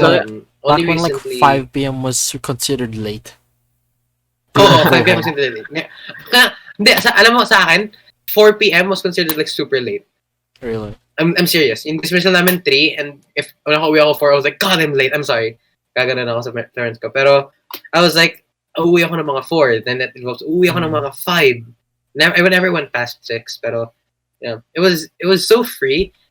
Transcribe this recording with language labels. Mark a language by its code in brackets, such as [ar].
[en] only like recently, 5 p.m. was considered late. Oo, 5 p.m. was considered late. [tl] Hindi, alam mo sa akin, [en] 4 p.m. was considered like super late. Really? I'm serious. In dismissal namin 3, and if [tl] nakauwi ako [en] 4, I was like, God, I'm late. I'm sorry. [tl] Gaganon ako sa parents ko. Pero [en] I was like, [tl] uuwi ako ng mga 4. [en] Then that involves, [tl] uuwi ako ng mga 5. [en] I never went past 6, pero yeah, it was so free.